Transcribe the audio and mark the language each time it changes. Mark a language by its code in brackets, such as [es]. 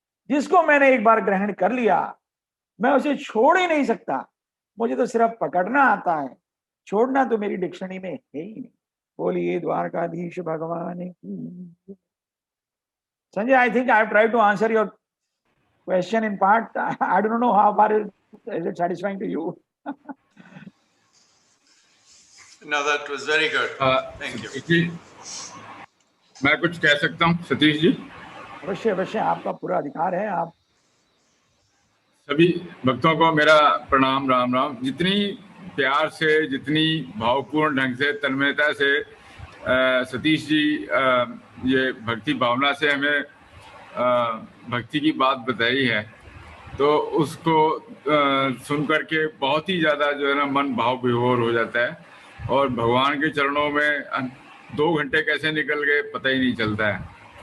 [hi] जिसको मैंने एक बार ग्रहण कर लिया मैं उसे छोड़ ही नहीं सकता। मुझे तो सिर्फ पकड़ना आता है, छोड़ना तो मेरी डिक्शनरी में है ही नहीं। बोलिए द्वारकाधीश भगवान की। [en] Sanjay, I think I have tried to answer your question in part. I don't know how far is it satisfying to you. No, that was very good. Thank you. [hi] जी, मैं कुछ कह सकता हूँ सतीश जी? अवश्य अवश्य, आपका पूरा अधिकार है। आप सभी भक्तों को मेरा प्रणाम, राम राम। जितनी प्यार से, जितनी भावपूर्ण ढंग से, तन्मयता से सतीश जी ये भक्ति भावना से हमें भक्ति की बात बताई है, तो उसको सुन करके बहुत ही ज़्यादा जो है ना मन भाव विभोर हो जाता है और भगवान के चरणों में 2 घंटे कैसे निकल गए पता ही नहीं चलता है।